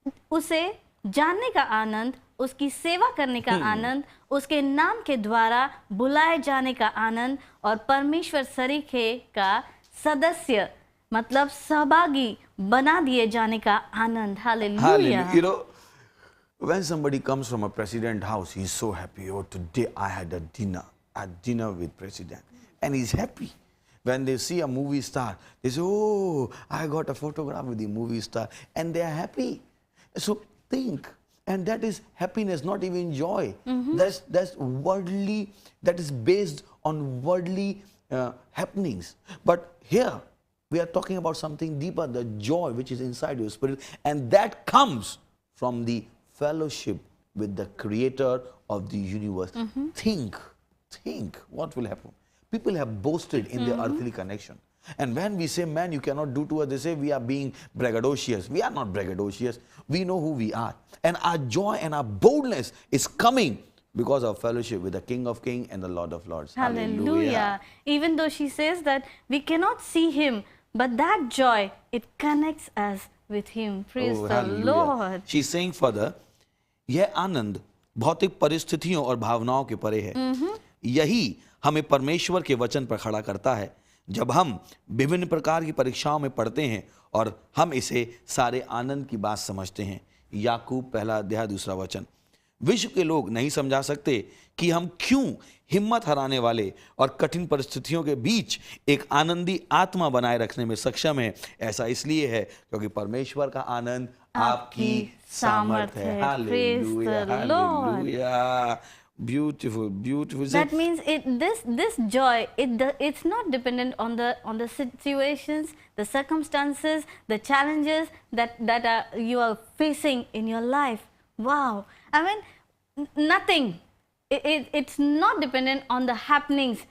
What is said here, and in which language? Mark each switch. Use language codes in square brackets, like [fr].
[hi] उसे जानने का आनंद, उसकी सेवा करने का आनंद, उसके नाम के द्वारा बुलाए जाने का आनंद और परमेश्वर सरीखे का सदस्य मतलब सहभागी बना दिए जाने का आनंद। Hallelujah. [en] You know, when somebody comes from a president house, he's so happy. Oh, today I had a dinner with president, and he's happy. When they see a movie star, they say, "Oh, I got a photograph with the movie star," and they are happy. So think, and that is happiness, not even joy. That's worldly. That is based on worldly happenings. But here we are talking about something deeper, the joy which is inside your spirit, and that comes from the fellowship with the creator of the universe. Think what will happen. People have boasted in their earthly connection. And when we say, man, you cannot do to us, they say we are being braggadocious. We are not braggadocious. We know who we are. And our joy and our boldness is coming because of fellowship with the King of Kings and the Lord of Lords. Hallelujah. Even though she says that we cannot see him, but that joy, it connects us with him. Praise the Lord. She's saying further, [hi] यह आनंद भौतिक परिस्थितियों और भावनाओं के परे है। यही हमें परमेश्वर के वचन पर खड़ा करता है। जब हम विभिन्न प्रकार की परीक्षाओं में पढ़ते हैं और हम इसे सारे आनंद की बात समझते हैं। याकूब 1:2 विश्व के लोग नहीं समझा सकते कि हम क्यों हिम्मत हराने वाले और कठिन परिस्थितियों के बीच एक आनंदी आत्मा बनाए रखने में सक्षम है। ऐसा इसलिए है क्योंकि परमेश्वर का आनंद आपकी सामर्थ है। Hallelujah, hallelujah. [en] Beautiful. That means this joy, it's not dependent on the situations, the circumstances, the challenges that you are facing in your life. Wow. I mean, nothing. It's not dependent on the happenings.